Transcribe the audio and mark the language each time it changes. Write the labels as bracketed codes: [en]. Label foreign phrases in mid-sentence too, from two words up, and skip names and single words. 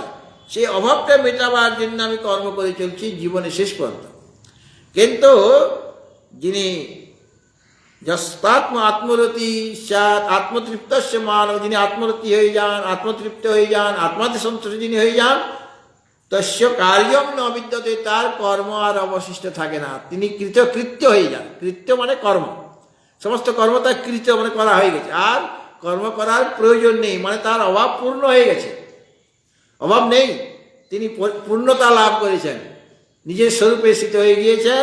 [bn] সেই অভাবটা মেটাবার জন্য আমি কর্ম করে চলছি জীবনে শেষ পর্যন্ত। কিন্তু যিনি [sa] যস্তাত্ম আত্মরতি সাত আত্মতৃপ্তস্য মানব, [bn] যিনি আত্মরতি হয়ে যান, আত্মতৃপ্ত হয়ে যান, আত্মাতে সন্তুষ্ট যিনি হয়ে যান, [sa] তস্য কার্যং ন বিদ্যতে, [bn] তার কর্ম আর অবশিষ্ট থাকে না, তিনি কৃতকৃত্য হয়ে যান। কৃত্য মানে কর্ম, সমস্ত কর্ম তার কৃত মানে করা হয়ে গেছে, আর কর্ম করার প্রয়োজন নেই, মানে তার অভাব পূর্ণ হয়ে গেছে, অভাব নেই, তিনি পূর্ণতা লাভ করেছেন, নিজের স্বরূপে স্থিত হয়ে গিয়েছেন।